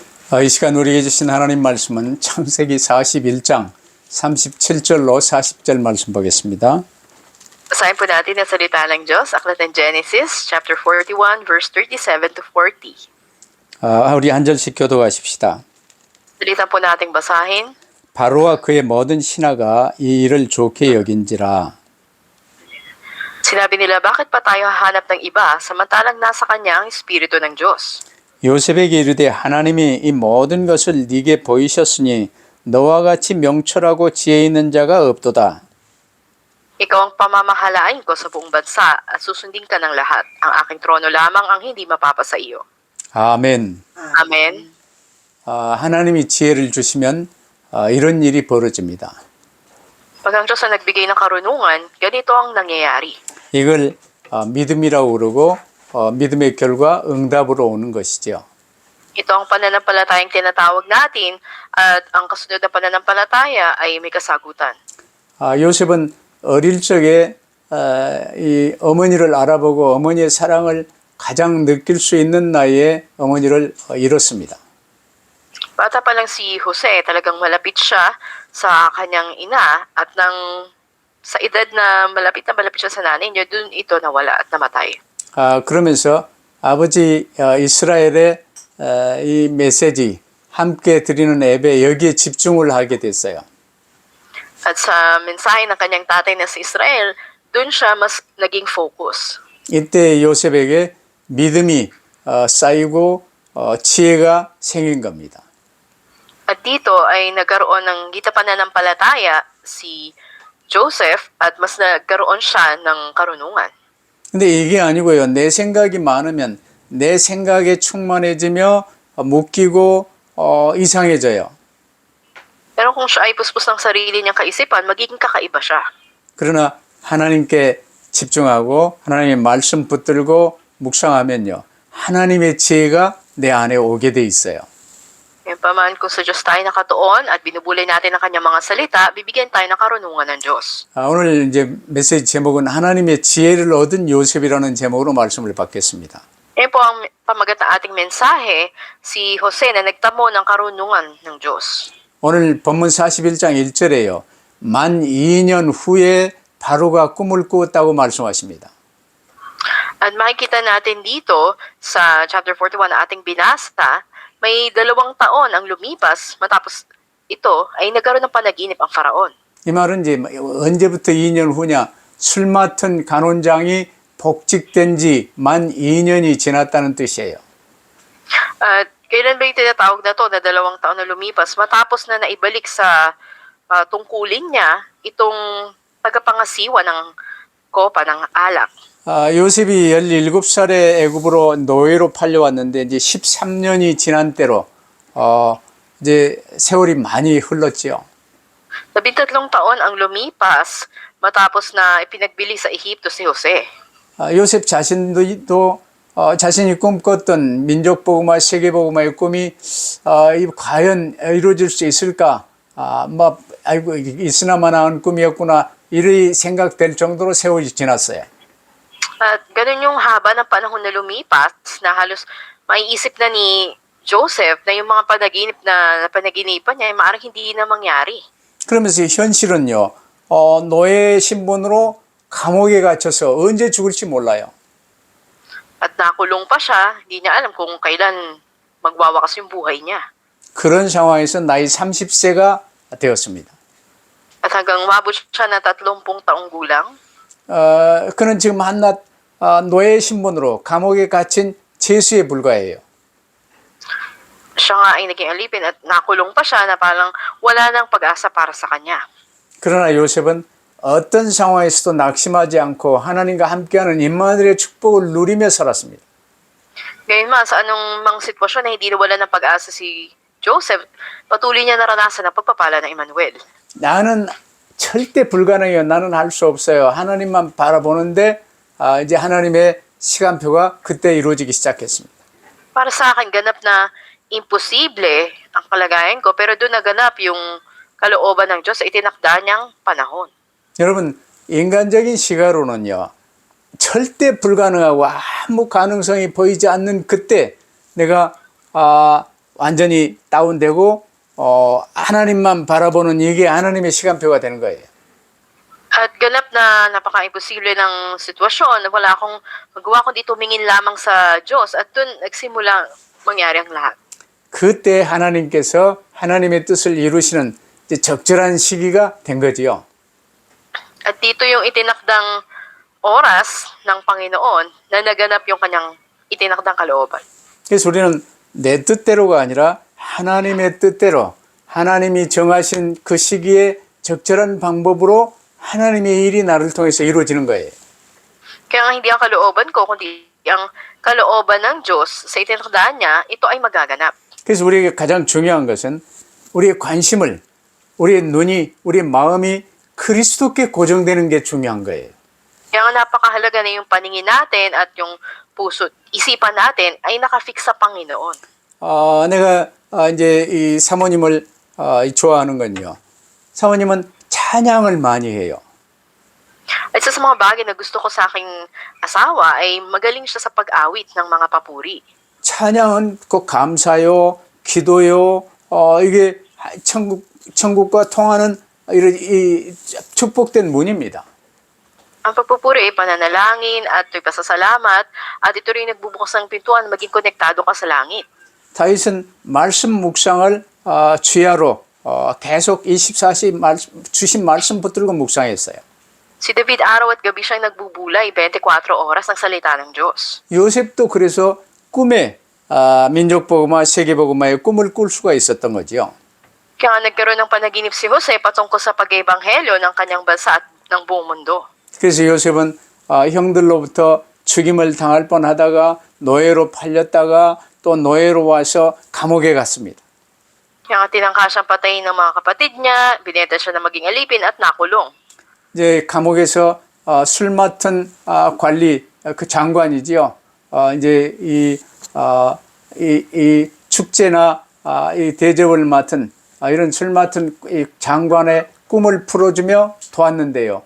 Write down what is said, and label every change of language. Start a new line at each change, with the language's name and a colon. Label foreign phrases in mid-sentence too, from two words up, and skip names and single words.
Korean: 이 시간 우리에게 주신 하나님 말씀은 창세기 41장 37절로 40절 말씀 보겠습니다.
Filipino: Basahin po natin ang salita ng Diyos, Aklat ng Genesis,
English: chapter 41, verse 37 to 40.
Korean: 우리 한 절씩 교도하십시다.
Filipino: Dalitan po nating basahin.
Korean: 바로와 그의 모든 신하가 이 일을 좋게 여긴지라.
Filipino: Sinabi nila, bakit pa tayo hahanap ng iba samantalang nasa kanya ang Espiritu ng Diyos?
Korean: 요셉에게 이르되 하나님이 이 모든 것을 네게 보이셨으니 너와 같이 명철하고 지혜 있는 자가 없도다.
Filipino: Ikaw ang pamamahalain ko sa buong bansa at susundin ka ng lahat. Ang aking trono lamang ang hindi mapapasa iyo.
Korean: 아멘.
Filipino: Amen.
Korean: 하나님이 지혜를 주시면 이런 일이 벌어집니다.
Filipino: Pag ang Diyos ang nagbigay ng karunungan, ganito ang nangyayari.
Korean: 이걸 믿음이라고 그러고 믿음의 결과 응답으로 오는 것이죠.
Filipino: Ito ang pananampalatayang tinatawag natin at ang kasunod na pananampalataya ay may kasagutan.
Korean: 요셉은 어릴 적에 이 어머니를 알아보고 어머니의 사랑을 가장 느낄 수 있는 나이에 어머니를 잃었습니다.
Filipino: Bata pa lang si Jose, talagang malapit siya sa kanyang ina at sa edad na malapit siya sa nanay niya, dun ito nawala at namatay.
Korean: 그러면서 아버지 이스라엘의 이 메시지 함께 드리는 예배 여기에 집중을 하게 됐어요.
Filipino: At sa mensahe ng kanyang tatay na sa Israel, dun siya mas naging focus.
Korean: 이때 요셉에게 믿음이 쌓이고 지혜가 생긴 겁니다.
Filipino: At dito ay nagkaroon ng pananampalataya si Joseph at mas nagkaroon siya ng karunungan.
Korean: 근데 이게 아니고요. 내 생각이 많으면 내 생각에 충만해지며 묶이고 이상해져요.
Filipino: Pero kung siya ay puspos ng sarili niyang kaisipan, magiging kakaiba siya.
Korean: 그러나 하나님께 집중하고 하나님의 말씀 붙들고 묵상하면요. 하나님의 지혜가 내 안에 오게 돼 있어요.
Filipino: Paman kung sa Diyos tayo nakatuon at binubulay natin ang kanyang mga salita, bibigyan tayo ng karunungan ng Diyos.
Korean: 오늘 이제 메시지 제목은 하나님의 지혜를 얻은 요셉이라는 제목으로 말씀을 받겠습니다.
Filipino: Yan po ang pamagat ng ating mensahe, si Jose na nagtamo ng karunungan ng Diyos.
Korean: 오늘 본문 41장 1절에요. 만 2년 후에 바로가 꿈을 꾸었다고 말씀하십니다.
Filipino: At makikita natin dito sa chapter 41 na ating binasa, may 2 taon ang lumipas matapos ito ay nagkaroon ng panaginip ang Faraon.
Korean: 이 말은 이제 언제부터 2년 후냐? 술 맡은 간원장이 복직된 지 만 2년이 지났다는 뜻이에요.
Filipino: At kailan ba yung tinatawag na to na 2 taon na lumipas matapos na naibalik sa tungkulin niya itong tagapangasiwa ng kopa ng alak.
Korean: 요셉이 17살에 애굽으로 노예로 팔려왔는데 이제 13년이 지난 때로 이제 세월이 많이 흘렀지요.
Filipino: 13 taon ang lumipas matapos na ipinagbili sa Ehipto si Jose.
Korean: 요셉 자신도 자신이 꿈꿨던 민족복음화 세계복음화의 꿈이 과연 이루어질 수 있을까? 아이고 있으나마나한 꿈이었구나 이리 생각될 정도로 세월이 지났어요.
Filipino: At ganun yung haba ng panahon na lumipas na halos maiisip na ni Joseph na yung mga panaginipan niya ay maaaring hindi na mangyari.
Korean: 그러면서 현실은요. 노예 신분으로 감옥에 갇혀서 언제 죽을지 몰라요.
Filipino: At nakulong pa siya, hindi niya alam kung kailan magwawakas yung buhay niya.
Korean: 그런 상황에서 나이 30세가 되었습니다.
Filipino: At hanggang umabot siya na 30 taong gulang,
Korean: 그는 지금 한낱 노예 신분으로 감옥에 갇힌 죄수에 불과해요.
Filipino: siya nga ay naging alipin at nakulong pa siya na parang wala nang pag-asa para sa kanya.
Korean: 그러나 요셉은 어떤 상황에서도 낙심하지 않고 하나님과 함께하는 임마누엘의 축복을 누리며 살았습니다.
Filipino: Gayunman, sa anong mang sitwasyon na hindi nawala ng pag-asa si Joseph, patuloy niya naranasan ang pagpapala ng Emmanuel.
Korean: 나는 절대 불가능해요. 나는 할 수 없어요. 하나님만 바라보는데 이제 하나님의 시간표가 그때 이루어지기 시작했습니다.
Filipino: Para sa akin, ganap na imposible ang kalagayan ko, pero doon naganap yung kalooban ng Diyos sa itinakda niyang panahon.
Korean: 여러분, 인간적인 시각으로는요. 절대 불가능하고 아무 가능성이 보이지 않는 그때 내가 완전히 다운되고 하나님만 바라보는 이게 하나님의 시간표가 되는 거예요.
Filipino: At ganap na napaka-imposible ng sitwasyon na wala akong magawa kundi tumingin lamang sa Diyos at dun nagsimula mangyari ang lahat.
Korean: 그때 하나님께서 하나님의 뜻을 이루시는 이제 적절한 시기가 된 거지요.
Filipino: At dito yung itinakdang oras ng Panginoon na naganap yung kanyang itinakdang kalooban.
Korean: 그래서 우리는 내 뜻대로가 아니라 하나님의 뜻대로 하나님이 정하신 그 시기에 적절한 방법으로 하나님의 일이 나를 통해서 이루어지는 거예요.
Filipino: Kaya nga hindi ang kalooban ko, kundi ang kalooban ng Diyos sa itinakdaan niya, ito ay magaganap.
Korean: 그래서 우리에게 가장 중요한 것은 우리의 관심을, 우리의 눈이, 우리의 마음이 그리스도께 고정되는 게 중요한 거예요.
Filipino: Kaya nga napakahalaga na yung paningin natin at yung puso, isipan natin ay nakafix sa Panginoon.
Korean: 내가 이제 이 사모님을 좋아하는 건요. 사모님은 찬양을 많이 해요.
Filipino: At isa sa mga bagay na gusto ko sa aking asawa ay magaling siya sa pag-awit ng mga papuri.
Korean: 찬양은 꼭 감사요, 기도요, 이게 천국과 통하는 이런 이 축복된 문입니다.
Filipino: Ang pagpupuri ay pananalangin at ito'y pasasalamat at ito rin nagbubukas ng pintuan maging konektado ka sa langit.
Korean: 다윗은 말씀 묵상을 주야로 계속 24시 주신 말씀 붙들고 묵상했어요.
Filipino: Si David araw at gabi siyang nagbubulay 24 oras ng salita ng Diyos.
Korean: 요셉도 그래서 꿈에 민족복음화, 세계복음화의 꿈을 꿀 수가 있었던 거지요.
Filipino: Kaya nga nagkaroon ng panaginip si Jose patungkol sa pag-ebanghelyo ng kanyang bansa at ng buong mundo.
Korean: 그래서 요셉은 형들로부터 죽임을 당할 뻔하다가 노예로 팔렸다가 또 노예로 와서 감옥에 갔습니다.
Filipino: Kaya nga tinangka siyang patayin ng mga kapatid niya, binenta siya na maging alipin at nakulong.
Korean: 이제 감옥에서 술 맡은 관리 그 장관이지요. 이제 이 축제나 이 대접을 맡은 이런 술 맡은 이 장관의 꿈을 풀어주며 도왔는데요.